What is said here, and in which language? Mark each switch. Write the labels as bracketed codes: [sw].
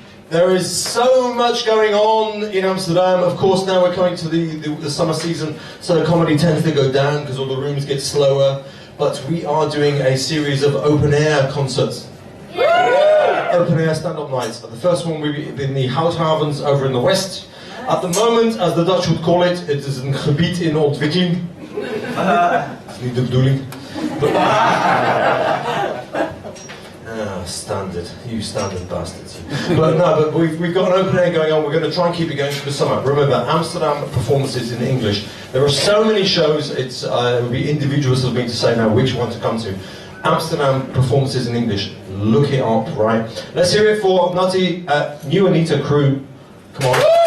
[en] There is so much going on in Amsterdam. Of course, now we're coming to the summer season, so comedy tends to go down because all the rooms get slower. But we are doing a series of open-air concerts. Yeah. Open-air stand-up nights. The first one will be in the Houthavens over in the west. At the moment, as the Dutch would call it, it is [nl] een gebied in ontwikkeling. Dat is niet de bedoeling. [en] Standard, you standard bastards. But we've got an open air going on. We're going to try and keep it going for the summer. Remember, Amsterdam performances in English. There are so many shows. It would be individuals of me to say now which one to come to. Amsterdam performances in English. Look it up, right? Let's hear it for Nutty, New Anita crew. Come on.